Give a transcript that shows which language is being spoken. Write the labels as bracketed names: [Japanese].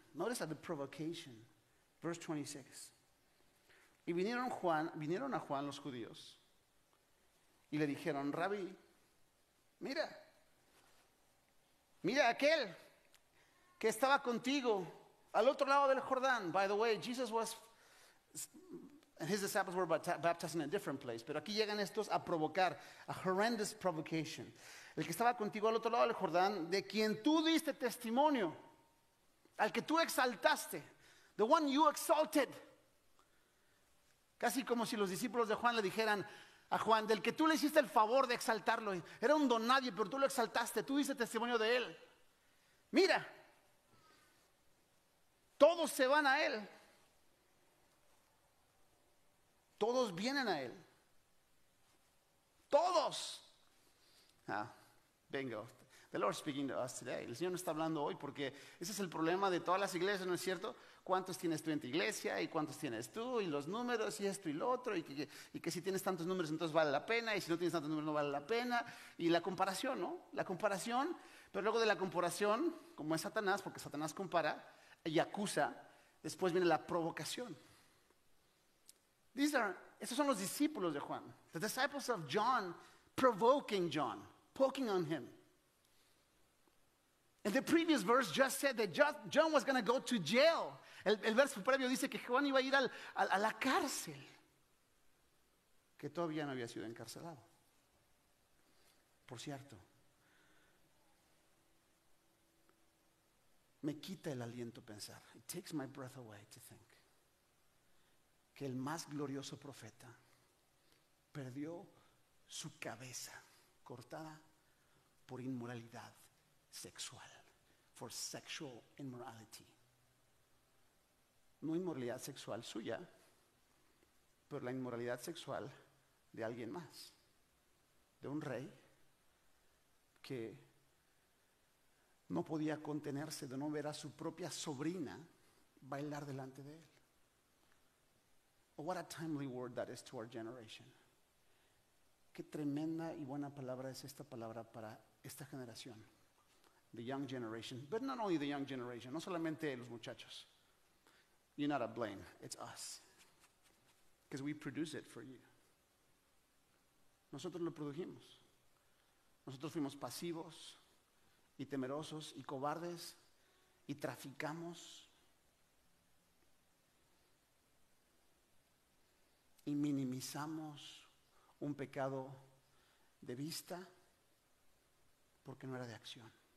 [English] Notice the provocation, verse 26. [Spanish] Y vinieron a Juan los judíos y le dijeron: Rabí, mira aquel que estaba contigo al otro lado del Jordán. [English] By the way, Jesus was, and his disciples were baptized in a different place. [Spanish] Pero aquí llegan estos a provocar, [English] a horrendous provocation. [Spanish] El que estaba contigo al otro lado del Jordán, de quien tú diste testimonio, al que tú exaltaste, [English] the one you exalted. [Spanish] Casi como si los discípulos de Juan le dijeran a Juan: del que tú le hiciste el favor de exaltarlo. Era un don nadie, pero tú lo exaltaste, tú diste testimonio de él. Mira, todos se van a él. Todos vienen a él. Todos. Bingo. [English] The Lord speaking to us today. [Spanish] El Señor nos está hablando hoy porque ese es el problema de todas las iglesias, ¿no es cierto? ¿Cuántos tienes tú en tu iglesia? ¿Y cuántos tienes tú? Y los números, y esto y lo otro. Y que si tienes tantos números entonces vale la pena. Y si no tienes tantos números no vale la pena. Y la comparación, ¿no? La comparación. Pero luego de la comparación, como es Satanás, porque Satanás compara y acusa, después viene la provocación. Esos son los discípulos de Juan. [English] The disciples of John provoking John, poking on him. And the previous verse just said that John was going to go to jail. [Spanish] El verso previo dice que Juan iba a ir a la cárcel, que todavía no había sido encarcelado. Por cierto, me quita el aliento pensar. [English] It takes my breath away to think [Spanish] que el más glorioso profeta perdió su cabeza cortada por inmoralidad sexual, [English] for sexual immorality. [Spanish] No inmoralidad sexual suya, pero la inmoralidad sexual de alguien más, de un rey que no podía contenerse de no ver a su propia sobrina bailar delante de él. [English] Oh, what a timely word that is to our generation. [Spanish] Qué tremenda y buena palabra es esta palabra para esta generación. [English] The young generation, but not only the young generation, [Spanish] no solamente los muchachos. [English] You're not to blame, it's us. Because we produce it for you. [Spanish] Nosotros lo produjimos. Nosotros fuimos pasivos y temerosos y cobardes y traficamos y minimizamos un pecado de vista porque no era de acción.